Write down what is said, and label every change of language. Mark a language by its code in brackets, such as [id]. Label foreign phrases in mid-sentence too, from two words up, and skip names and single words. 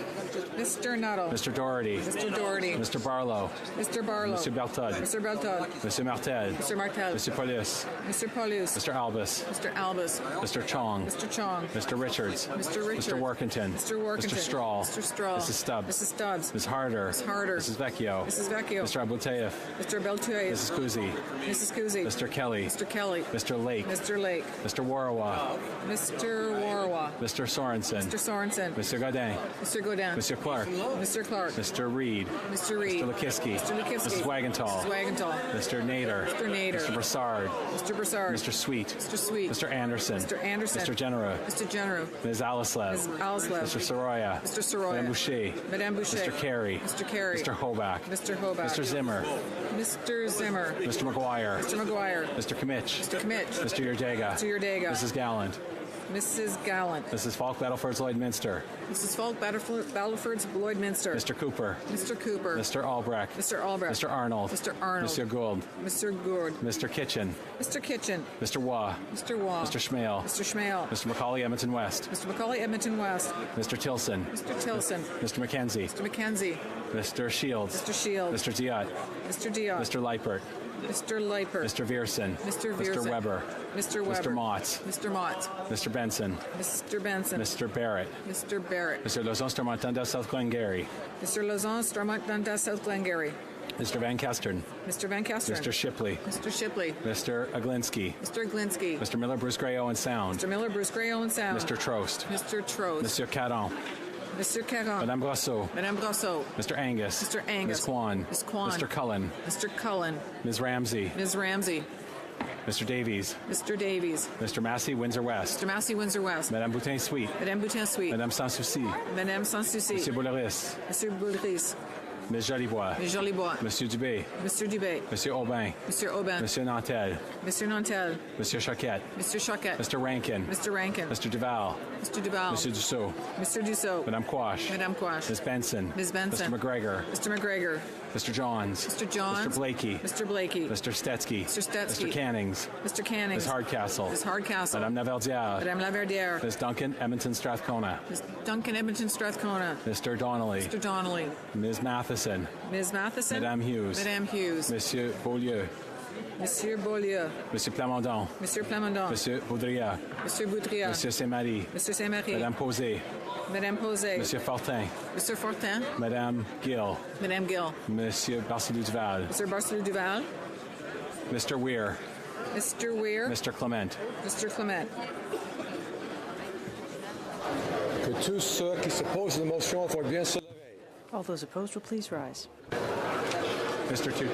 [en] Mr. Nuttall. Mr. Doherty. Mr. Doherty. Mr. Barlow. Mr. Barlow. Mr. Bertud. Mr. Beltold. Mr. Martel. Mr. Martel. Mr. Paulus. Mr. Paulus. Mr. Albus. Mr. Albus. Mr. Chong. Mr. Chong. Mr. Richards. Mr. Richards. Mr. Workington. Mr. Workington. Mr. Strahl. Mr. Strahl. Mrs. Stubbs. Mrs. Stubbs. Ms. Harder. Ms. Harder. Mrs. Vecchio. Mrs. Vecchio. Mr. Abouteif. Mr. Beltuev. Mrs. Kuzi. Mrs. Kuzi. Mr. Kelly. Mr. Kelly. Mr. Lake. Mr. Lake. Mr. Warawa. Mr. Warwa. Mr. Sorensen. Mr. Sorensen. Mr. Godin. Mr. Godin. Mr. Clark. Mr. Clark. Mr. Reed. Mr. Reed. Mr. Lukiski. Mr. Lukiski. Mrs. Wagenthal. Mrs. Wagenthal. Mr. Nader. Mr. Nader. Mr. Broussard. Mr. Broussard. Mr. Sweet. Mr. Sweet. Mr. Anderson. Mr. Anderson. Mr. Genero. Mr. Genero. Ms. Alislev. Ms. Alislev. Mr. Soroya. Mr. Soroya. Madame Boucher. Madame Boucher. Mr. Carey. Mr. Carey. Mr. Hoback. Mr. Hoback. Mr. Zimmer. Mr. Zimmer. Mr. McGuire. Mr. McGuire. Mr. Kimmich. Mr. Kimmich. Mr. Yurdega. Mr. Yurdega. Mrs. Gallant. Mrs. Gallant. Mrs. Falk, Battleford's Lloydminster. Mrs. Falk, Battleford's Lloydminster. Mr. Cooper. Mr. Cooper. Mr. Albrecht. Mr. Albrecht. Mr. Arnold. Mr. Arnold. Mr. Gould. Mr. Gourd. Mr. Kitchen. Mr. Kitchen. Mr. Waugh. Mr. Waugh. Mr. Schmale. Mr. Schmale. Mr. Macaulay, Edmonton West. Mr. Macaulay, Edmonton West. Mr. Tilson. Mr. Tilson. Mr. McKenzie. Mr. McKenzie. Mr. Shields. Mr. Shields. Mr. Diot. Mr. Diot. Mr. Leipert. Mr. Leipert. Mr. Vierson. Mr. Vierson. Mr. Weber. Mr. Weber. Mr. Motts. Mr. Motts. Mr. Benson. Mr. Benson. Mr. Barrett. Mr. Barrett. Mr. Lauzon, Stormont, Dundas, South Glengarry. Mr. Lauzon, Stormont, Dundas, South Glengarry. Mr. Van Kestern. Mr. Van Kestern. Mr. Shipley. Mr. Shipley. Mr. Aglinski. Mr. Aglinski. Mr. Miller, Bruce Gray, Owen Sound. Mr. Miller, Bruce Gray, Owen Sound. Mr. Trost. Mr. Trost. Monsieur Caron. Mr. Caron. Madame Brosseau. Madame Brosseau. Mr. Angus. Mr. Angus. Ms. Kwan. Ms. Kwan. Mr. Cullen. Mr. Cullen. Ms. Ramsey. Ms. Ramsey. Mr. Davies. Mr. Davies. Mr. Massey, Windsor West. Mr. Massey, Windsor West. Madame Boutin Suite. Madame Boutin Suite. Madame Sanssouci. Madame Sanssouci. Monsieur Bouleris. Monsieur Boulris. Ms. Jolibois. Ms. Jolibois. Monsieur Dubé. Mr. Dubé. Monsieur Aubin. Mr. Aubin. Monsieur Nantel. Mr. Nantel. Monsieur Choquette. Mr. Choquette. Mr. Rankin. Mr. Rankin. Mr. Duval. Mr. Duval. Monsieur Dussault. Mr. Dussault. Madame Quash. Madame Quash. Ms. Benson. Ms. Benson. Mr. McGregor. Mr. McGregor. Mr. Johns. Mr. Johns. Mr. Blakey. Mr. Blakey. Mr. Stetsky. Mr. Stetsky. Mr. Cannings. Mr. Cannings. Ms. Hardcastle. Ms. Hardcastle. Madame Laverdiere. Madame Laverdiere. Ms. Duncan, Edmonton Strathcona. Ms. Duncan, Edmonton Strathcona. Mr. Donnelly. Mr. Donnelly. Ms. Matheson. Ms. Matheson. Madame Hughes. Madame Hughes. Monsieur Beaulieu. Monsieur Beaulieu. Monsieur Plamondon. Monsieur Plamondon. Monsieur Baudrillard. Monsieur Boudria. Monsieur Saint-Marie. Monsieur Saint-Marie. Madame Posé. Madame Posé. Monsieur Fortin. Mr. Fortin. Madame Gill. Madame Gill. Monsieur Barcelou-Duval. Mr. Barcelou-Duval. Mr. Weir. Mr. Weir. Mr. Clement. Mr. Clement. [fr] Que tous ceux qui s'opposent à la motion vont bien se lever. [en] All those opposed will please rise. Mr. Tutu.